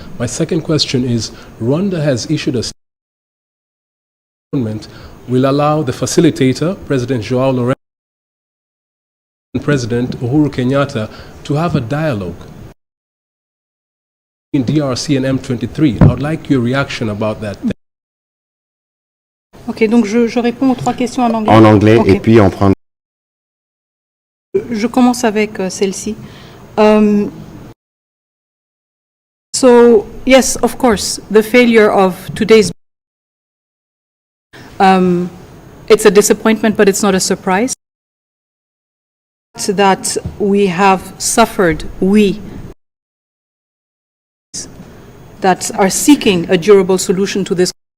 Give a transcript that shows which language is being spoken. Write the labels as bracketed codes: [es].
[en] My second question is, Rwanda has issued a statement will allow the facilitator, President Joao Lourenço, and President Uhuru Kenyatta to have a dialogue in DRC and M23. I would like your reaction about that. [fr] Ok, donc je réponds aux trois questions en anglais. En anglais [en] Okay. [fr] et puis on prend. Je commence avec celle-ci. [en] So, yes, of course, the failure of today's it's a disappointment, but it's not a surprise. That we have suffered, we that are seeking a durable solution to this.